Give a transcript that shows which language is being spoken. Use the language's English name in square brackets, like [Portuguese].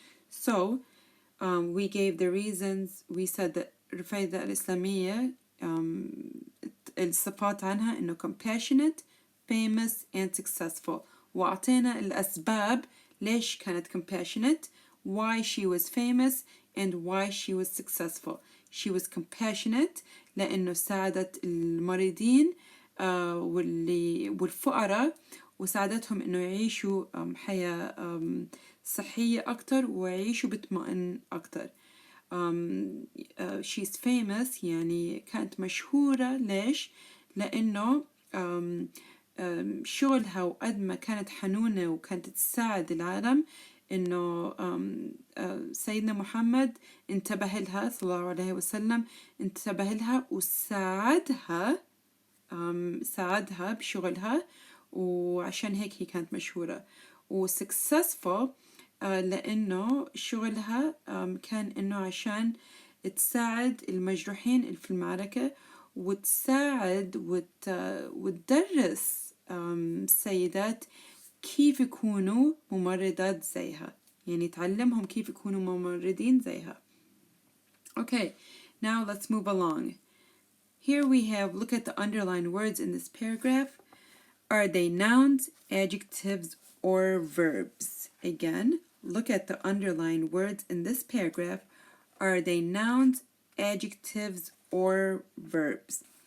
[English] So, we gave the reasons. We said that Rufaida Al Aslamiya, [Arabic] الصفات عنها إنه [English] compassionate, famous, and successful. [Arabic] وأعطينا الأسباب ليش كانت [English] compassionate, why she was famous, and why she was successful. She was compassionate [Arabic] لأنه ساعدت المريضين والفقراء, وساعدتهم إنه يعيشوا حياة صحية أكتر ويعيشوا بطمئن أكتر. she's famous يعني كانت مشهورة. ليش؟ لأنه شغلها وقد ما كانت حنونة وكانت تساعد العالم, إنه سيدنا محمد انتبه لها صلى الله عليه وسلم, انتبه لها وساعدها ساعدها بشغلها, وعشان هيك هي كانت مشهورة. successful لأنه شغلها كان إنه عشان تساعد المجروحين اللي في المعركة, وتساعد وتدرس السيدات كيف يكونوا ممرضات زيها. يعني تعلمهم كيف يكونوا ممرضين زيها. [English] Okay, now let's move along. Here we have, look at the underlined words in this paragraph. Are they nouns, adjectives, or verbs? Again, look at the underlined words in this paragraph. Are they nouns, adjectives, or verbs?